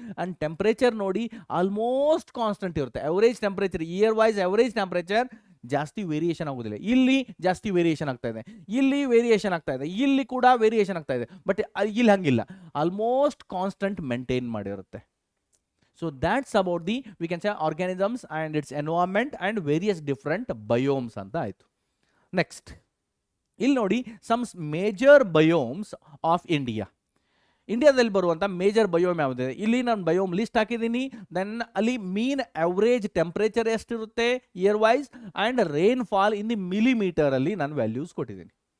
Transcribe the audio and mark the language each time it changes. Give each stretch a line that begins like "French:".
Kannada: And temperature ನೋಡಿ almost constant ಇರುತ್ತೆ. Average temperature year wise average temperature ಜಾಸ್ತಿ variation ಆಗೋದಿಲ್ಲ. ಇಲ್ಲಿ ಜಾಸ್ತಿ ವೇರಿಯೇಷನ್ ಆಗ್ತಾ ಇದೆ, ಇಲ್ಲಿ ವೇರಿಯೇಷನ್ ಆಗ್ತಾ ಇದೆ, ಇಲ್ಲಿ ಕೂಡ ವೇರಿಯೇಷನ್ ಆಗ್ತಾ ಇದೆ. ಬಟ್ ಇಲ್ಲಿ ಹಂಗಿಲ್ಲ, almost constant maintain ಮಾಡಿರುತ್ತೆ.
English: So that's about the, we can say, organisms and its environment and various different biomes
Kannada: ಅಂತ ಆಯ್ತು.
English: next
Kannada: ಇಲ್ಲಿ ನೋಡಿ
English: Some major biomes of India.
Kannada: ಇಂಡಿಯಾದಲ್ಲಿ ಬರುವಂಥ ಮೇಜರ್ ಬಯೋಮ್ ಯಾವುದಿದೆ, ಇಲ್ಲಿ ನಾನು ಬಯೋಮ್ ಲಿಸ್ಟ್ ಹಾಕಿದ್ದೀನಿ. ದೆನ್ ಅಲ್ಲಿ ಮೀನ್ ಅವರೇಜ್ ಟೆಂಪರೇಚರ್ ಎಷ್ಟಿರುತ್ತೆ year wise and rain fall
English: in the millimeter
Kannada: ಅಲ್ಲಿ ನಾನು ವ್ಯಾಲ್ಯೂಸ್ ಕೊಟ್ಟಿದ್ದೀನಿ.